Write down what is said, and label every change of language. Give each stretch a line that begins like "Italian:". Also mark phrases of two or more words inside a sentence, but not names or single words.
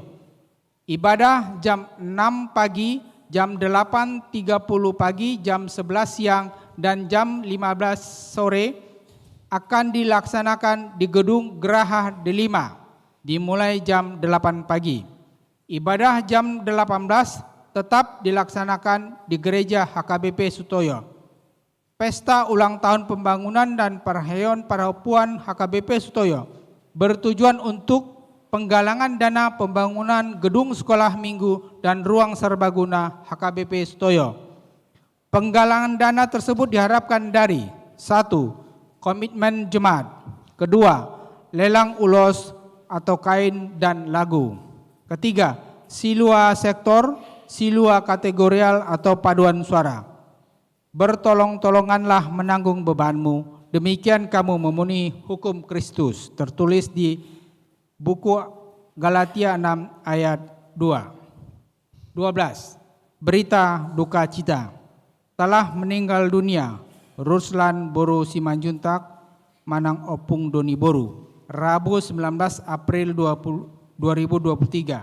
Indonesian: Ibadah jam 6 pagi, jam 8.30 pagi, jam 11 siang, dan jam 15 sore akan dilaksanakan di Gedung Geraha Delima, dimulai jam 8 pagi. Ibadah jam 18 tetap dilaksanakan di Gereja HKBP Sutoyo. Pesta ulang tahun pembangunan dan perheheon Parupuan HKBP Sutoyo bertujuan untuk penggalangan dana pembangunan gedung sekolah minggu dan ruang serbaguna HKBP Sutoyo. Penggalangan dana tersebut diharapkan dari 1. Komitmen jemaat. 2. Lelang ulos atau kain dan lagu. 3. silua sektor, silua kategorial atau paduan suara. Bertolong-tolonganlah menanggung bebanmu, demikian kamu memenuhi hukum Kristus, tertulis di buku Galatia 6 ayat 12. Berita duka cita. Telah meninggal dunia Ruslan Boru Simanjuntak Manang Opung Doni Boru, Rabu 19 April 2023.